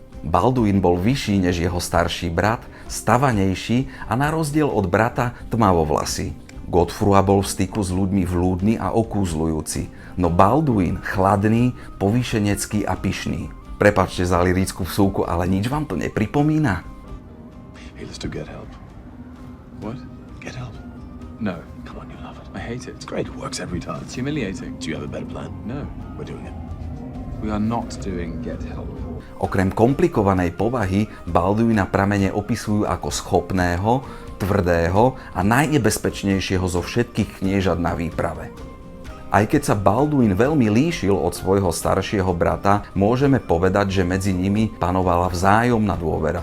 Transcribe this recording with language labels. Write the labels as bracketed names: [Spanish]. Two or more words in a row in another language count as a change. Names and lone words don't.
[Slovak] Balduin bol vyšší než jeho starší brat, stavanejší a na rozdiel od brata tmavovlasý. Godfrua bol v styku s ľuďmi vľúdny a okúzľujúci, no Balduin chladný, povýšenecký a pyšný. Prepáčte za lyrickú vsúku, ale nič vám to nepripomína? [English] Hey, let's do Get Help. What? Get Help? No. Come on, you love it. I hate it. It's great. It works every time. It's humiliating. Do you have a better plan? No. We're doing it. We are not doing Get Help. [Slovak] Okrem komplikovanej povahy Balduina pramene opisujú ako schopného, tvrdého a najnebezpečnejšieho zo všetkých kniežat na výprave. Aj keď sa Balduin veľmi líšil od svojho staršieho brata, môžeme povedať, že medzi nimi panovala vzájomná dôvera.